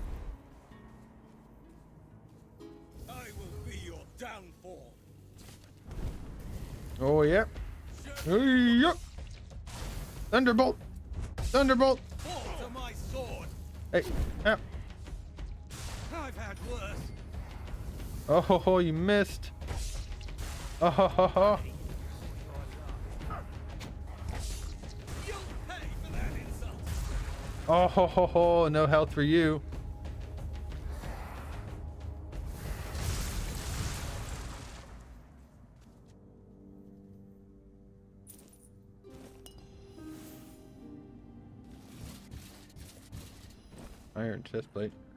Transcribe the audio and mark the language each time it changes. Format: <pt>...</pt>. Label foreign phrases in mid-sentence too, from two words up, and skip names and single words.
<en>I will be your downfall. Oh, yep. Yep. Thunderbolt! Thunderbolt! Fall to my sword. Hey, ow. I've had worse. Oh, ho, ho, you missed. Oh, ho, ho, ho. You'll pay for that insult. Oh, ho, ho, ho. No health for you. Iron chest plate.</en>